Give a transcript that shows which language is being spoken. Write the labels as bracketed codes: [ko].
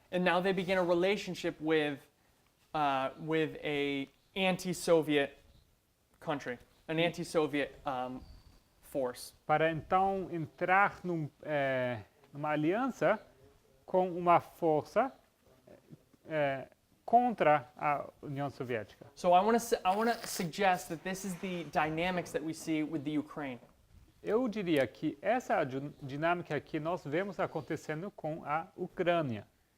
[en] and now they begin a relationship with a anti-Soviet country, an anti-Soviet force. [pt] para então entrar numa aliança com uma força contra a União Soviética. [en] So I want to suggest that this is the dynamics that we see with the Ukraine. [pt] Eu diria que essa é a dinâmica que nós vemos acontecendo com a Ucrânia.